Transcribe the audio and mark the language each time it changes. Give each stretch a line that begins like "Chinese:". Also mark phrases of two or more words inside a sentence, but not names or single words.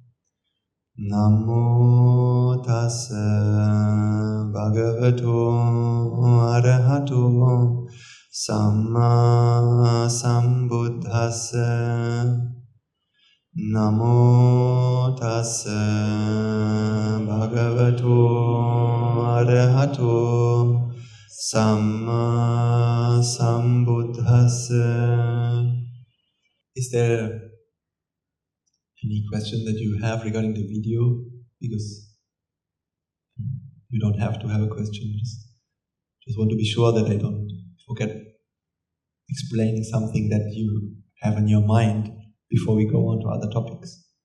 Pali: Namo tassa bhagavato arahato samma sambuddhassa. Namo tassa bhagavato arahato samma sambuddhassa.
English: Is there any question that you have regarding the video? Because you don't have to have a question, just want to be sure that I don't forget explaining something that you have in your mind before we go on to other topics.